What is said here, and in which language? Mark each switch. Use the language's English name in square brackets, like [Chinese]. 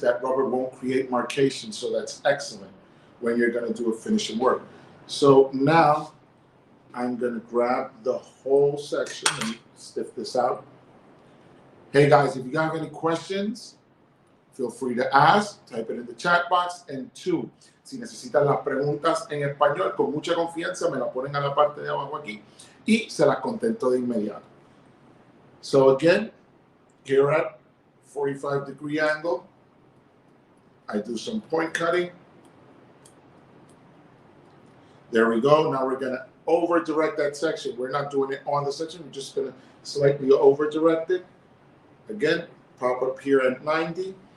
[English] That rubber won't create markation, so that's excellent when you're going to do a finishing work. So now I'm going to grab the whole section and stiff this out. Hey guys, if you have any questions, feel free to ask, type it in the chat box. And 2, [Spanish] si necesitan las preguntas en español, con mucha confianza me la ponen a la parte de abajo aquí y se las contesto de inmediato. [English] So again, here at 45-degree angle, I do some point cutting. There we go. Now we're going to over direct that section. We're not doing it on the section. We're just going to slightly over direct it. Again, pop up here at 90.